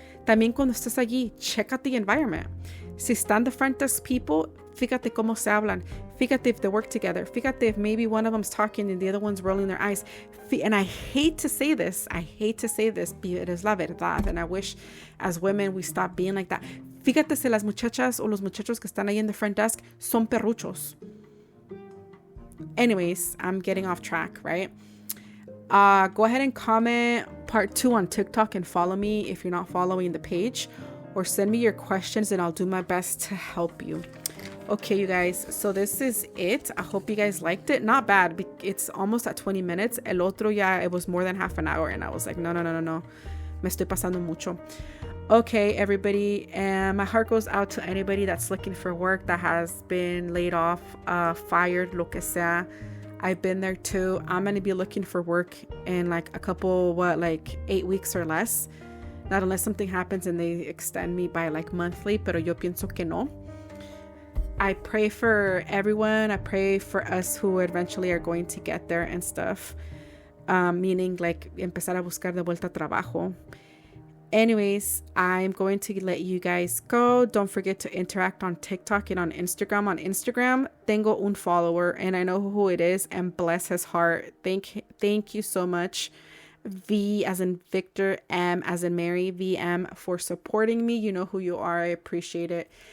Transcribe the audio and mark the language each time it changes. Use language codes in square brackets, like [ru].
[es] También cuando estés allí, check out the environment. Si están the front desk people, fíjate cómo se hablan. [en] Fíjate if they work together. Fíjate if maybe one of them's talking and the other one's rolling their eyes. And I hate to say this, but it is la verdad. And I wish as women we stop being like that. [es] Fíjate si las muchachas o los muchachos que están ahí in the front desk son perruchos. [en] Anyways, I'm getting off track, right? Go ahead and comment part 2 on TikTok and follow me if you're not following the page. Or send me your questions and I'll do my best to help you. Okay, you guys, so this is it. I hope you guys liked it. Not bad. It's almost at 20 minutes. El otro it was more than half an hour. And I was like, no. [es] Me estoy pasando mucho. Okay, everybody. [en] And my heart goes out to anybody that's looking for work, that has been laid off, fired, lo que sea. I've been there too. I'm going to be looking for work in like a couple, 8 weeks or less. Not unless something happens and they extend me by like monthly, pero yo pienso que no. I pray for everyone. I pray for us who eventually are going to get there and stuff. [es] Meaning like empezar a buscar de vuelta trabajo. [en] Anyways, I'm going to let you guys go. Don't forget to interact on TikTok and on Instagram. On Instagram, tengo un follower and I know who it is, and bless his heart. Thank you so much. V as in Victor, M as in Mary, VM, for supporting me. You know who you are. I appreciate it.